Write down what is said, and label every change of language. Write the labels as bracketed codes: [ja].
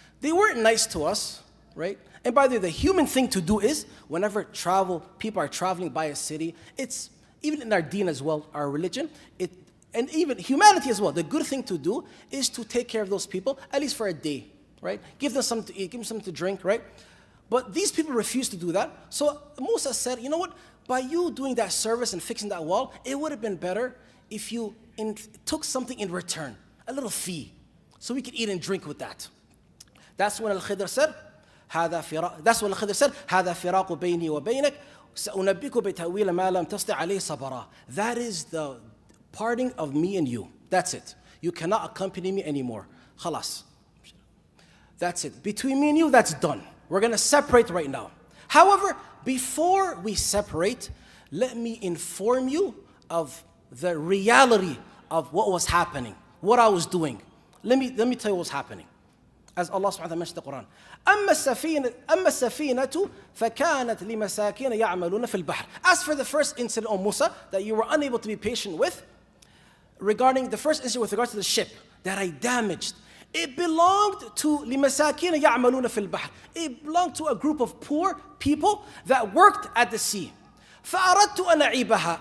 [en] They weren't nice to us, right? And by the way, the human thing to do is, whenever people are traveling by a city, it's, even in our deen as well, our religion, and even humanity as well, the good thing to do is to take care of those people, at least for a day, right? Give them something to eat, give them something to drink, right? But these people refused to do that. So Musa said, you know what? By you doing that service and fixing that wall, it would have been better if you took something in return, a little fee, so we could eat and drink with that. That's when Al-Khidr said, [ar] هذا فراق بيني وبينك سأنبئك بتأويل ما لم تستطع عليه صبرا. [en] That is the parting of me and you. That's it. You cannot accompany me anymore. [ar] خلاص. [en] That's it. Between me and you, that's done. We're going to separate right now. However, before we separate, let me inform you of the reality of what was happening, what I was doing. Let me tell you what was happening. As Allah subhanahu wa ta'ala mentioned in the Quran. [ar] أما السفينة فكانت لمساكين يعملون في البحر. [en] As for the first incident, O Musa, that you were unable to be patient with, regarding the first incident with regards to the ship that I damaged, it belonged to [ar] لمساكين يعملون في البحر. [en] It belonged to a group of poor people that worked at the sea. [ar] فأردت أن أعيبها.